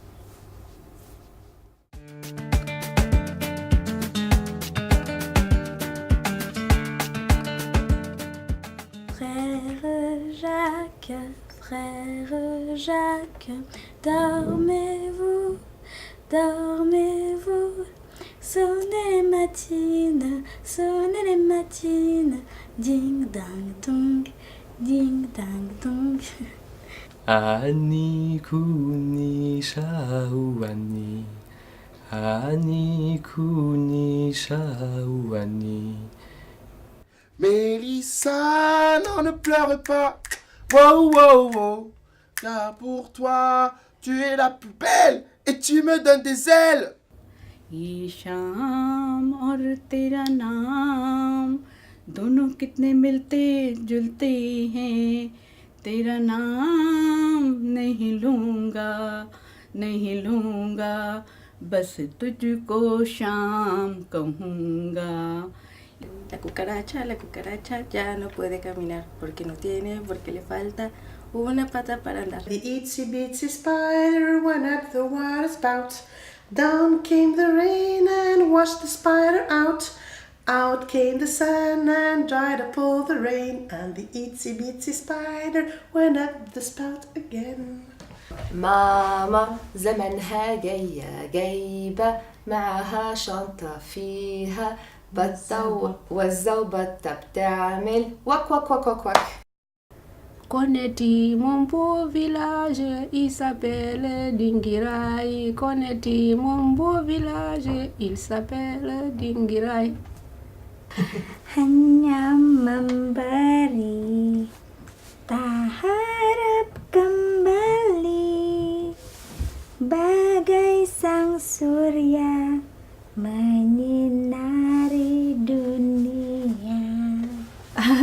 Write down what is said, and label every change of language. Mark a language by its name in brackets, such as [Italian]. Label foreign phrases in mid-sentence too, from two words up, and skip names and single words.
[French] Frère Jacques, dormez-vous, dormez-vous, sonnez les matines, ding dang dong, ding dang dong. Ani kuni shauani, ani kuni shauani. Mélissa, non, ne pleure pas. Wow, wow, wow. Car pour toi, tu es la plus belle et tu me donnes des ailes. [Hindi] ये शाम और तेरा नाम दोनों कितने मिलते जुलते हैं तेरा नाम नहीं लूँगा बस तुझको शाम कहूँगा. [Spanish] La cucaracha ya no puede caminar porque le falta una pata para andar. [English] The itsy bitsy spider went up the water spout. Down came the rain and washed the spider out. Out came the sun and dried up all the rain. And the itsy bitsy spider went up the spout again. [Arabic] ماما زمنها جايبة معها شنطة فيها بطة والزوبطة بتعمل وك وك وك وك وك. [French] Connais-tu mon beau village, il s'appelle Dingirai. Connais-tu mon beau village, il s'appelle Dingirai. [Indonesian] Hanya memberi, tak harap kembali, bagai sang surya menyinari dunia.